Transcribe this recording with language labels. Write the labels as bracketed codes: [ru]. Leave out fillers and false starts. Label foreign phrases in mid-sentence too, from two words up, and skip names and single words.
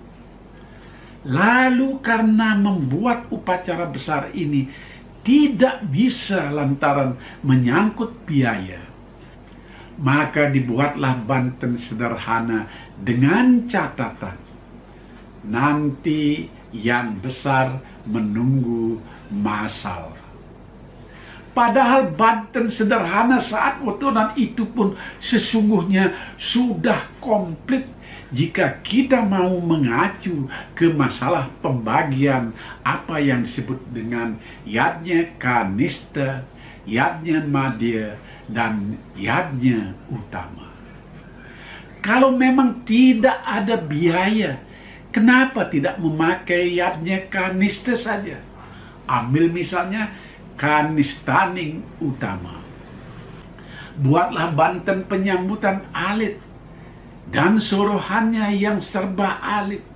[id] Lalu karena membuat upacara besar ini tidak bisa lantaran menyangkut biaya, maka dibuatlah banten sederhana dengan catatan, nanti yang besar menunggu masal. Padahal banten sederhana saat wetonan itu pun sesungguhnya sudah komplit jika kita mau mengacu ke masalah pembagian apa yang disebut dengan yadnya kanista, yadnya madya, dan yadnya utama. Kalau memang tidak ada biaya, kenapa tidak memakai yadnya kanista saja? Ambil misalnya kanistaning utama. Buatlah banten penyambutan alit dan sorohannya yang serba alit.